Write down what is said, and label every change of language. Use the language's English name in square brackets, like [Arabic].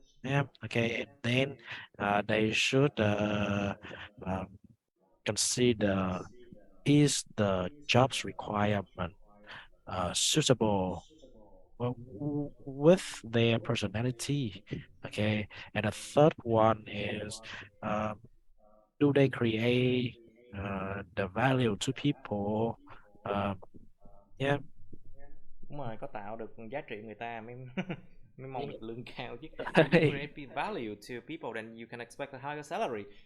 [English] Yeah, okay. And then they should um, consider, is the job's requirement suitable with their personality? Okay. And the third one is, um, do they create the value to people? Um, yeah. [Vietnamese] Đúng rồi, có tạo được giá trị người ta mới mới mong được lương cao chứ. [English] If you create value to people, then you can expect a higher salary.